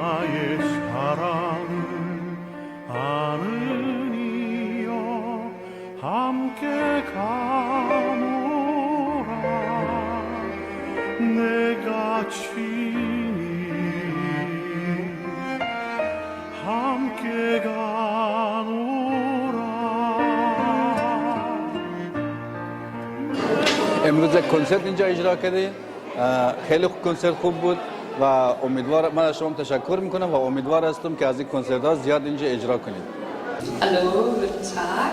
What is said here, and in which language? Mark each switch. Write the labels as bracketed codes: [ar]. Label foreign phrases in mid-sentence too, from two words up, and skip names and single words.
[ko] 나의 사랑은 하느니여 함께 가노라 내가 친히 함께 가노라. [fa] امروز یک کنسرت اینجا اجرا کردیم. خیلی کنسرت خوب بود و من از شما تشکر میکنم و امیدوار هستم که از این کنسرت ها زیاد اینجا اجرا کنید. [de] Hallo, guten Tag.